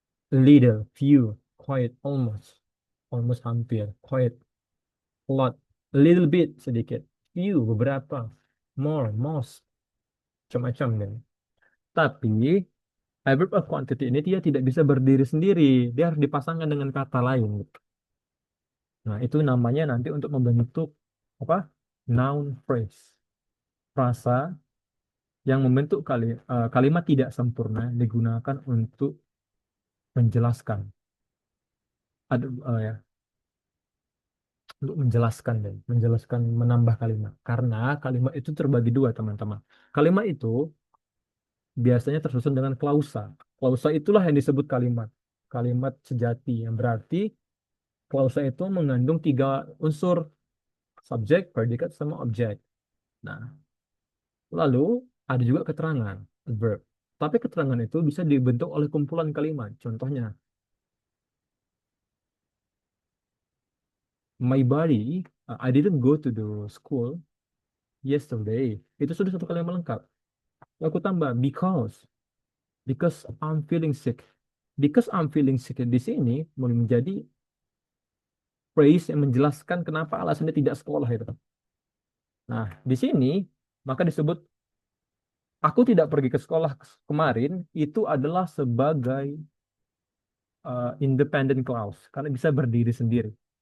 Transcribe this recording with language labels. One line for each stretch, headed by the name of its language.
English: Little, few, quite, almost, almost hampir, quite, a lot, a little bit, sedikit, few, beberapa, more, most,
Indonesian: macam-macam dan. Tapi adverb of quantity ini dia tidak bisa berdiri sendiri, dia harus dipasangkan dengan kata lain. Nah, itu namanya nanti untuk membentuk apa? Noun phrase. Frasa yang membentuk kalimat tidak sempurna digunakan untuk menjelaskan. Ya, untuk menjelaskan dan menjelaskan menambah kalimat. Karena kalimat itu terbagi dua, teman-teman. Kalimat itu biasanya tersusun dengan klausa. Klausa itulah yang disebut kalimat. Kalimat sejati yang berarti klausa itu mengandung tiga unsur, subjek, predikat, sama objek. Nah, lalu ada juga keterangan, verb. Tapi keterangan itu bisa dibentuk oleh kumpulan kalimat.
English: Contohnya, my body, I didn't go to the school yesterday.
Indonesian: Itu sudah satu kalimat lengkap. Aku tambah
English: because I'm feeling sick. Because I'm feeling sick
Indonesian: di sini mulai menjadi phrase yang menjelaskan kenapa alasannya tidak sekolah itu. Nah, di sini maka disebut aku tidak pergi ke sekolah kemarin itu adalah sebagai independent clause karena bisa berdiri sendiri.